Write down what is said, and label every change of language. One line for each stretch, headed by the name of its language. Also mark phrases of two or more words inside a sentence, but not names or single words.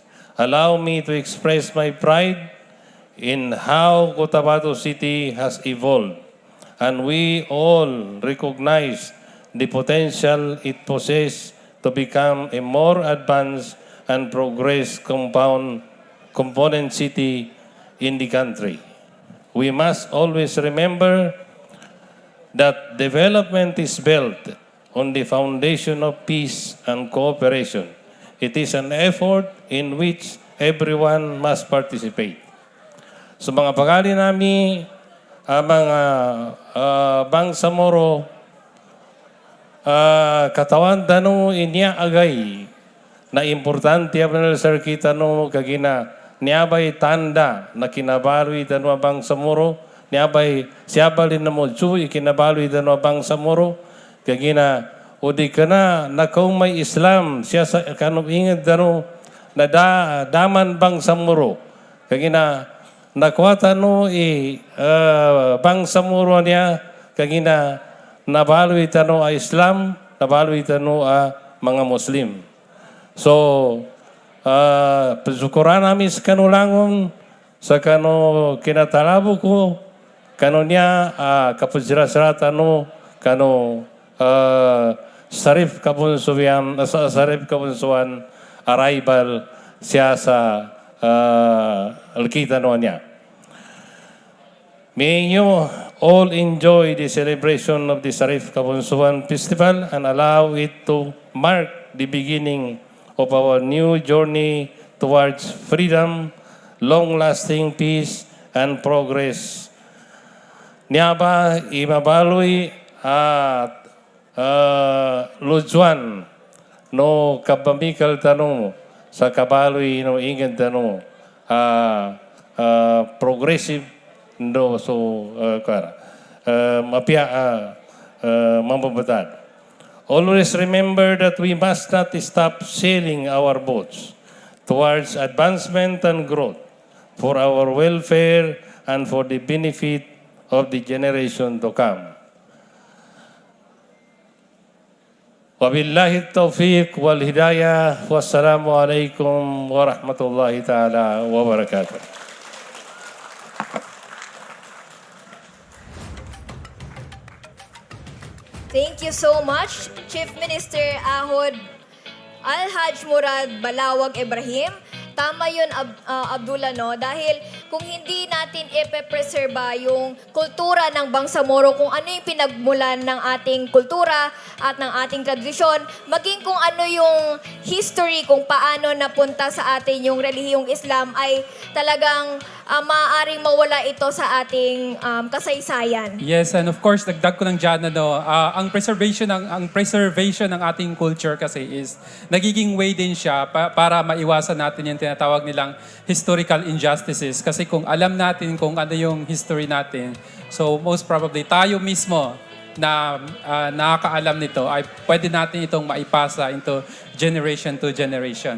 English: Allow me to express my pride in how Cotabato City has evolved, and we all recognize the potential it possesses to become a more advanced and progress component city in the country. We must always remember that development is built on the foundation of peace and cooperation. It is an effort in which everyone must participate.
Maguindanaon: So mga pagali namin, mga Bangsamoro, katawan tano inya agay na importante apnal sir kita no kagina niabay tanda na kinabaloy tano Bangsamoro, niabay siabalin na mo ikinabaloy tano Bangsamoro, kagina udi kana na kung may Islam siya sa kanong inged tano na daman Bangsamoro, kagina nakuha tano Bangsamoro niya, kagina nabaloy tano Islam, nabaloy tano mga Muslim. So, pasukuran namin sa kanulangon, sa kano kinatalabo ko, kano niya, kapusira-sira tano, kano Shariff Kabunsuan arrival siya sa alkita no niya.
English: May you all enjoy the celebration of the Shariff Kabunsuan Festival and allow it to mark the beginning of our new journey towards freedom, long-lasting peace, and progress.
Maguindanaon: Niaba imabaloy at Lujuan no kabamikal tanong sa kabaloy no ingin tanong progressive no so mapia mambabatad.
English: Always remember that we must not stop sailing our boats towards advancement and growth for our welfare and for the benefit of the generation to come.
Arabic: وبالله التوفيق والهداية. والسلام عليكم ورحمة الله تعالى وبركاته.
English: Thank you so much, Chief Minister Ahod Alhaj Murad Balawag Ibrahim.
Filipino: Tama yun, Abdullah, no? Dahil kung hindi natin ipe-preserba yung kultura ng Bangsamoro, kung ano yung pinagmulan ng ating kultura at ng ating tradisyon, maging kung ano yung history, kung paano napunta sa atin yung relihiyong Islam, ay talagang maaaring mawala ito sa ating kasaysayan.
English: Yes, and of course,
Filipino: dagdag ko ng dyan, ang
English: preservation ng ating culture
Filipino: kasi is nagiging way din siya para maiwasan natin yung tinatawag nilang
English: historical injustices.
Filipino: Kasi kung alam natin kung ano yung history natin,
English: so most probably
Filipino: tayo mismo na nakakaalam nito ay pwede natin itong maipasa
English: into generation to generation.